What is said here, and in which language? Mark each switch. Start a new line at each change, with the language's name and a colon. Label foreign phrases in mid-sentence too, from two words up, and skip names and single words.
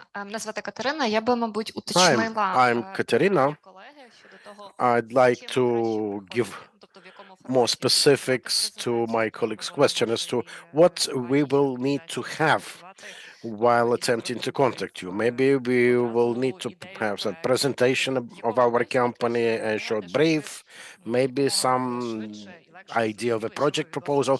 Ukrainian: Мене звати Катерина. Я би, мабуть,
English: I'm
Ukrainian: уточнила
English: Katerina.
Ukrainian: колеги щодо того,
English: I'd like
Ukrainian: чим
English: to
Ukrainian: краще
English: give
Ukrainian: виходити. Тобто
English: more specifics to my colleague's question as to what we will need to have while attempting to contact you. Maybe we will need to have a presentation of our company, a short brief, maybe some idea of a project proposal.